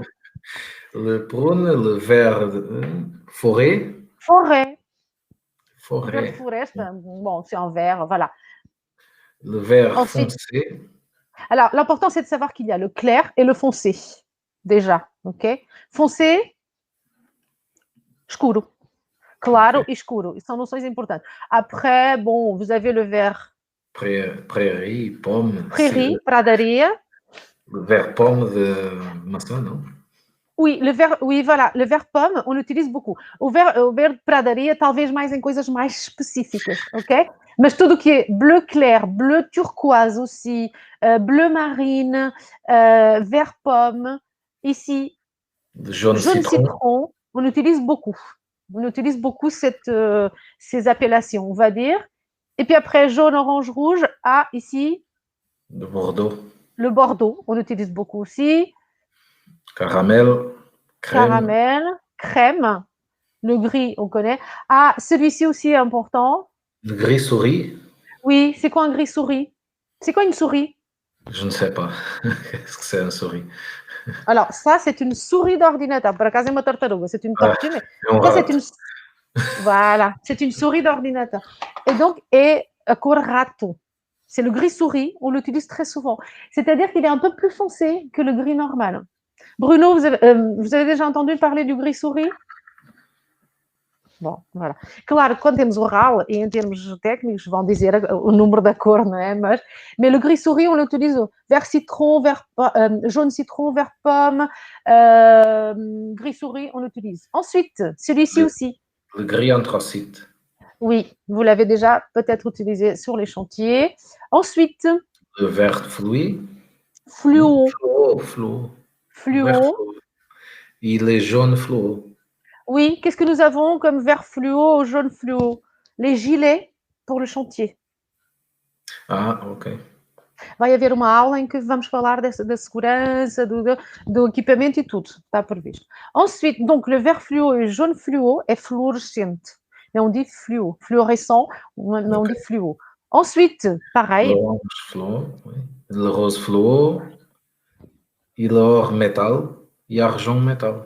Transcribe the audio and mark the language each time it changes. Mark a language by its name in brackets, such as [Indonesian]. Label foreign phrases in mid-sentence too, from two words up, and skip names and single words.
[French] Le prune, le vert forêt. Forêt. Forêt. Bon, c'est en vert, voilà. Le vert foncé. Alors, l'important, c'est de savoir qu'il y a le clair et le foncé, déjà, ok? Foncé, [Portuguese] escuro. Claro e escuro. Isso são noções importantes. [French] Après, bon, vous avez le vert... Prairie, pomme. Prairie, pradaria. Le vert pomme de [Portuguese] maçã, não? [French] Oui, voilà, le vert pomme, on l'utilise beaucoup. [Portuguese] O verde pradaria, talvez mais em coisas mais específicas, ok? Mas tudo que é [French] bleu clair, bleu turquoise aussi, bleu marine, vert pomme, Ici, Jaune jaune citron. citron, on utilise beaucoup. On utilise beaucoup ces appellations, on va dire. Et puis après, jaune, orange, rouge. Ah, ici, De Bordeaux. le bordeaux, on utilise beaucoup aussi. Caramel. Crème. Caramel, crème. Le gris, on connaît. Ah, celui-ci aussi est important. Le gris souris. Oui, c'est quoi un gris souris? C'est quoi une souris? Je ne sais pas. Qu'est-ce que c'est une souris? Alors, ça, c'est une souris d'ordinateur. [Portuguese] Por acaso é uma tartaruga, [French] c'est une tortue, mais On ça, c'est rate. une... Voilà, c'est une souris d'ordinateur. Et donc, [Portuguese] cor rato. [French] C'est le gris souris, on l'utilise très souvent. C'est-à-dire qu'il est un peu plus foncé que le gris normal. Bruno, vous avez déjà entendu parler du gris souris? Bom, voilà. [Portuguese] Claro, quando temos o RAL, e em termos técnicos vão dizer o número da cor, não é? [French] Mas le gris souris, on l'utilise vert citron, jaune citron, vert pomme, gris souris, on l'utilise. Ensuite, celui-ci aussi. Le gris anthracite. Oui, vous l'avez déjà peut-être utilisé sur les chantiers. Ensuite, Le vert fluo. fluo. Fluo. Fluo. Et les jaunes fluo. Oui, qu'est-ce que nous avons comme vert fluo ou jaune fluo? Les gilets pour le chantier. Ah, ok. [Portuguese] Vai haver uma aula em que vamos falar da segurança, do equipamento e tudo, está previsto. [French] Ensuite, donc, le vert fluo et le jaune fluo est fluorescente. Mais on dit fluo, fluorescent, mais on dit fluo. Ensuite, pareil. L'orange fluo, oui. Le rose fluo, et l'or métal, et argent métal.